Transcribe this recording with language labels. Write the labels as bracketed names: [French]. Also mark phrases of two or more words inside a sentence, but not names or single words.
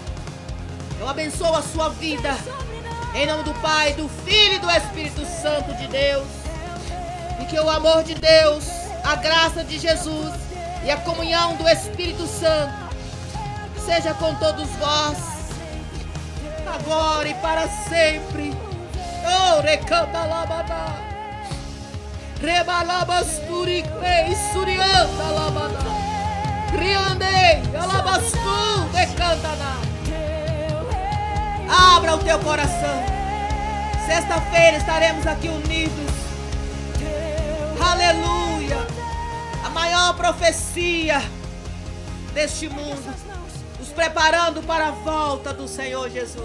[Portuguese] Eu abençoo a sua vida, em nome do Pai, do Filho e do Espírito Santo de Deus. E que o amor de Deus, a graça de Jesus e a comunhão do Espírito Santo seja com todos vós, agora e para sempre. Oh, recanta labada, rebalabasturi, surianta labada, riandei, alabastu, recanta na. Abra Abra o teu coração. Sexta-feira estaremos aqui unidos. Aleluia. A maior profecia deste mundo, nos preparando para a volta do Senhor Jesus.